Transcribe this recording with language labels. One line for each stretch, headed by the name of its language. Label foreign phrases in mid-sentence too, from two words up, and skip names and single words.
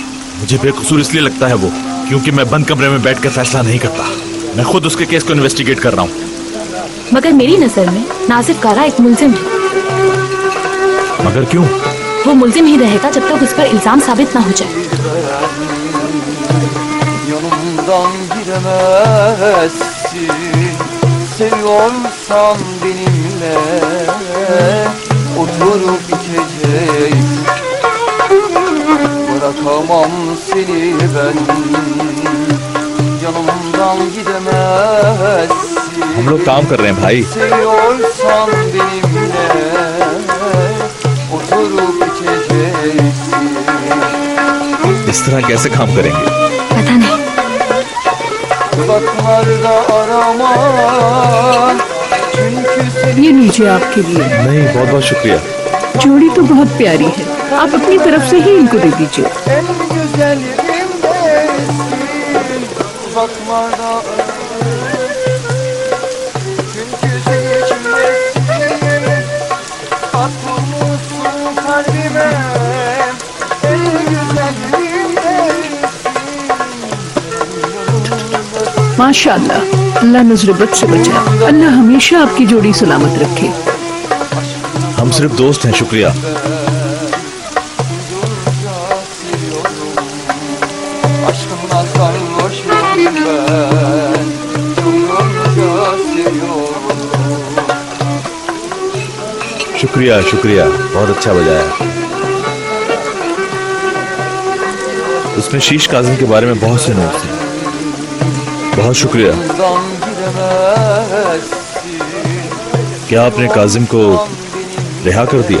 Hindi: मुझे बेकसूर इसलिए लगता है वो, क्योंकि मैं बंद कमरे में बैठकर फैसला नहीं करता। मैं खुद उसके केस को इन्वेस्टिगेट कर रहा हूँ। मगर मेरी नजर में नासिफ कारा एक मुल्जिम है। मगर क्यों? वो मुल्जिम ही रहेगा जब तक उस पर इल्जाम साबित ना हो जाए।
Turkish: Yanımdan gidemezsin, seviyorsan benimle oturup içeceğiz. Bırakamam seni ben, yanımdan gidemezsin.
Hindi: हम लोग काम कर रहे हैं भाई।
Turkish: Seviyorsan benimle oturup içeceğiz.
Hindi: इस तरह कैसे काम करेंगे? पता नहीं।
Turkish: Uzaklarda arama, çünkü seni
Hindi: ये लीजिए आपके लिए। नहीं, बहुत बहुत शुक्रिया। जोड़ी तो बहुत प्यारी है, आप अपनी तरफ से ही इनको दे दीजिए।
Turkish: en güzel yerimdesin. Uzaklarda arama, çünkü seni içimdesin. Atılmışsın kalbime, en güzel yerimdesin.
Hindi: माशाअल्लाह, अल्लाह नजरबत से बचाए। अल्लाह हमेशा आपकी जोड़ी सलामत रखे। हम सिर्फ दोस्त हैं। शुक्रिया।
Turkish: Aşkımla sarhoşum ben, yolunca seviyorum.
Hindi: शुक्रिया शुक्रिया, बहुत अच्छा बजाया। उसमें शीश काजिम के बारे में बहुत से नोट्स हैं। बहुत शुक्रिया।
Turkish: Yanımdan gidemezsin.
Hindi: क्या आपने काजिम को रिहा कर दिया?